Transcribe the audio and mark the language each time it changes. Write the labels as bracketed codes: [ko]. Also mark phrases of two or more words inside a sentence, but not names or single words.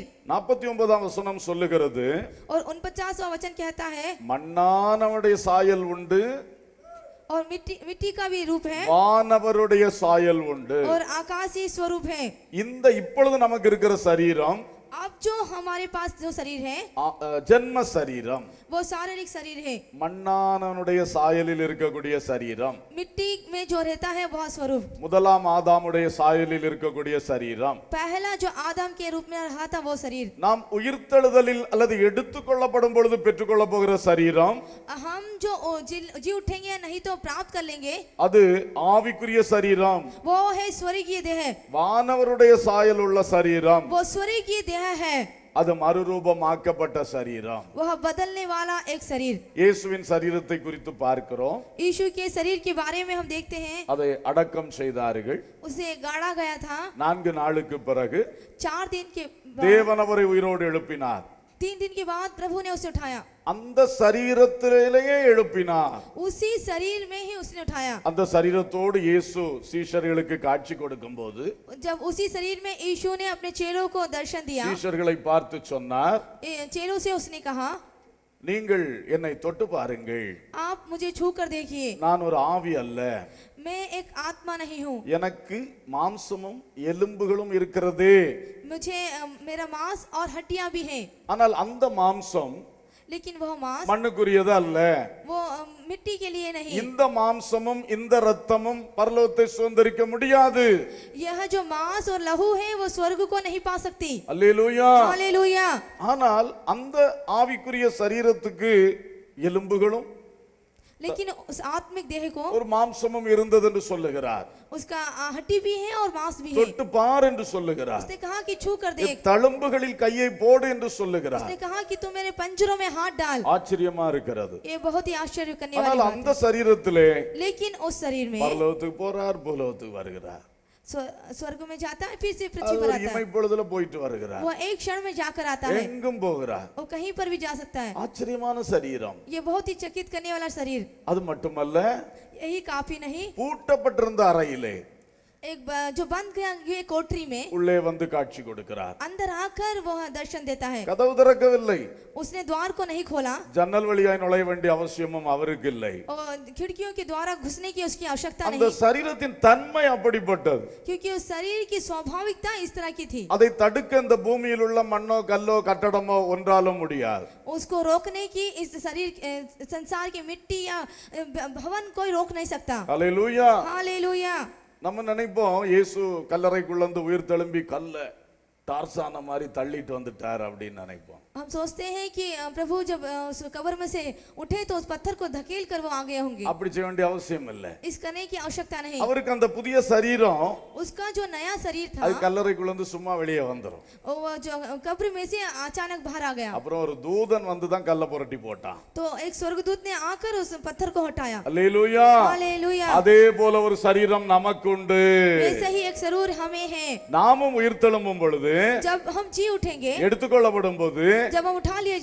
[ta] 49ஆம் வசனம் சொல்லுகிறது, [hi] और 49वां वचन कहता है, [ta] மண்ணானவனுடைய சாயல் உண்டு, [hi] और मिट्टी मिट्टी का भी रूप है [ta] வானவருடைய சாயல் உண்டு. [hi] और आकाशीय स्वरूप है। [ta] இந்த இப்பொழுது நமக்கு இருக்கிற சரீரம் [hi] अब जो हमारे पास जो शरीर है [ta] ஜென்ம சரீரம், [hi] वो शारीरिक शरीर है। [ta] மண்ணானவனுடைய சாயலில் இருக்கக்கூடிய சரீரம், [hi] मिट्टी में जो रहता है वह स्वरूप। [ta] முதலாம் ஆதாமுடைய சாயலில் இருக்கக்கூடிய சரீரம். [hi] पहला जो आदम के रूप में रहा था वो शरीर। [ta] நாம் உயிர்த்தெழுதலில் அல்லது எடுத்துக்கொள்ளப்படும் பொழுது பெற்றுக்கொள்ள போகிற சரீரம், [hi] हम जो जी उठेंगे या नहीं तो प्राप्त कर लेंगे, [ta] அது ஆவிக்குரிய சரீரம். [hi] वो है स्वर्गीय देह। [ta] வானவருடைய சாயல் உள்ள சரீரம், [hi] वो स्वर्गीय देह है। [ta] அது மறுரூபமாக்கப்பட்ட சரீரம். [hi] वह बदलने वाला एक शरीर। [ta] இயேசுவின் சரீரத்தை குறித்து பார்க்கிறோம். [hi] यीशु के शरीर के बारे में हम देखते हैं। [ta] அதை அடக்கம் செய்தார்கள். [hi] उसे गाड़ा गया था। [ta] 4 நாளுக்கு பிறகு [hi] 4 दिन के [ta] தேவன் அவரை உயிரோடு எழுப்பினார். [hi] 3 दिन के बाद प्रभु ने उसे उठाया। [ta] அந்த சரீரத்திலேயே எழுப்பினார். [hi] उसी शरीर में ही उसने उठाया। [ta] அந்த சரீரத்தோடு இயேசு சீஷர்களுக்கு காட்சி கொடுக்கும்போது [hi] जब उसी शरीर में यीशु ने अपने चेलों को दर्शन दिया, [ta] சீஷர்களை பார்த்து சொன்னார், [hi] चेलों से उसने कहा, [ta] நீங்கள் என்னை தொட்டு பாருங்கள், [hi] आप मुझे छू कर देखिए, [ta] நான் ஒரு ஆவி அல்ல, [hi] मैं एक आत्मा नहीं हूँ, [ta] எனக்கு மாம்சமும் எலும்புகளும் இருக்கிறதே. [hi] मुझे मेरा मांस और हड्डियां भी हैं, [ta] ஆனால் அந்த மாம்சம் [hi] लेकिन वह मांस [ta] மண்ணுக்குரியது அல்ல. [hi] वो मिट्टी के लिए नहीं। [ta] இந்த மாம்சமும் இந்த இரத்தமும் பரலோகத்தை சுதந்தரிக்க முடியாது. [hi] यह जो मांस और लहू है वो स्वर्ग को नहीं पा सकती। [ta] அல்லேலூயா. [hi] हालेलुया। [ta] ஆனால் அந்த ஆவிக்குரிய சரீரத்துக்கு எலும்புகளும் [hi] लेकिन उस आत्मिक देह को [ta] ஒரு மாம்சமும் இருந்தது என்று சொல்லுகிறார். [hi] उसका हड्डी भी है और मांस भी है। [ta] தொட்டு பார் என்று சொல்லுகிறார். [hi] उसने कहा कि छू कर देख। [ta] தழும்புகளில் கையை போடு என்று சொல்லுகிறார். [hi] उसने कहा कि तू मेरे पंजरों में हाथ डाल। [ta] ஆச்சரியமா இருக்கிறது. [hi] ये बहुत ही आश्चर्य करने वाली [ta] ஆனால் [hi] बात [ta] அந்த சரீரத்திலே [hi] है। लेकिन उस शरीर में [ta] பரலோகத்துக்கு போறார், பூலோகத்துக்கு வருகிறார். [hi] स्वर्ग में जाता है, फिर से [ta] அது [hi] पृथ्वी पर [ta] ஒரு [hi] आता है। [ta] இமைப்பொழுதுல போயிட்டு வருகிறார். [hi] वो एक क्षण में जाकर आता है, [ta] எங்கும் போகிறார். [hi] वो कहीं पर भी जा सकता है। [ta] ஆச்சரியமான சரீரம். [hi] ये बहुत ही चकित करने वाला शरीर। [ta] அது மட்டுமல்ல, [hi] यही काफी नहीं, [ta] பூட்டப்பட்டிருந்த அறையிலே [hi] एक जो बंद किया हुए कोठरी में [ta] உள்ளே வந்து காட்சி கொடுக்கிறார். [hi] अंदर आकर वह दर्शन देता है। [ta] கதவு திறக்கவில்லை. [hi] उसने द्वार को नहीं खोला [ta] ஜன்னல் வழியாய் நுழைய வேண்டிய அவசியமும் அவருக்கு இல்லை. [hi] और खिड़कियों के द्वारा घुसने की उसकी आवश्यकता [ta] அந்த [hi] नहीं, [ta] சரீரத்தின் தன்மை அப்படிப்பட்டது. [hi] क्योंकि उस शरीर की स्वाभाविकता इस तरह की थी। [ta] அதை தடுக்க இந்த பூமியில் உள்ள மண்ணோ கல்லோ கட்டடமோ ஒன்றாலும் முடியாது. [hi] उसको रोकने की इस शरीर संसार की मिट्टी या भवन कोई रोक नहीं सकता। [ta] அல்லேலூயா. [hi] हालेलुया। [ta] நம்ம நினைப்போம் இயேசு கல்லறைக்குள்ள இருந்து உயிர் தெழும்பி கல்ல டார்சான மாதிரி தள்ளிட்டு வந்துட்டார் அப்படின்னு நினைப்போம். [hi] हम सोचते हैं कि प्रभु जब उस कब्र में से उठे तो उस पत्थर को धकेल कर वो आ गए होंगे। [ta] அப்படி செய்ய வேண்டிய அவசியம் இல்லை. [hi] इस करने की आवश्यकता नहीं। [ta] அவருக்கு அந்த புதிய சரீரம் [hi] उसका जो नया शरीर था [ta] அது கல்லறைக்குள்ள இருந்து சும்மா வெளியே வந்துரும். [hi] वो जो कब्र में से अचानक बाहर आ गया। [ta] அப்புறம் ஒரு தூதன் வந்து தான் கல்ல புரட்டி போட்டான். [hi] तो एक स्वर्गदूत ने आकर उस पत्थर को हटाया। [ta] அல்லேலூயா. [hi] हालेलुया। [ta] அதே போல ஒரு சரீரம் நமக்கு உண்டு. [hi] वैसे ही एक शरीर हमें है। [ta] நாமும் உயிர் தெழும்பும் பொழுது, [hi] जब हम जी उठेंगे, [ta] எடுத்துக்கொள்ளப்படும் போது, [hi] जब हम उठा लिए जाएंगे,